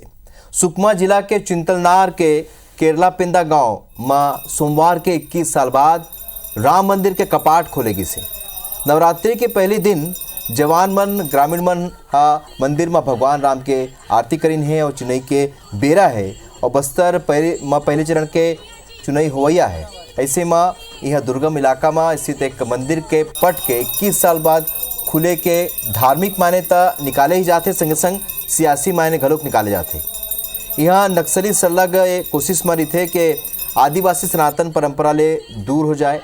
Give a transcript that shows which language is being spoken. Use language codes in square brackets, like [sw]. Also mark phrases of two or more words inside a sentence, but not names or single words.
[hne] सुकमा जिला के चिंतलनार के केरला पिंदा गाँव में सोमवार के 21 साल बाद राम मंदिर के कपाट खोलेगी से। नवरात्रि के पहले दिन जवान मन ग्रामीण मन मंदिर में भगवान राम के आरती करीन है और चुनाई के बेरा है और बस्तर पहले चरण के चुनाई होवैया है। ऐसे में यह दुर्गम इलाका में स्थित एक मंदिर के पट के 21 साल बाद खुले के धार्मिक मान्यता निकाले ही जाते, संगे संग सियासी मायने घलोक निकाले जाते। यहाँ नक्सली सरलग कोशिश में रही थे कि आदिवासी सनातन परंपरा ले दूर हो जाए।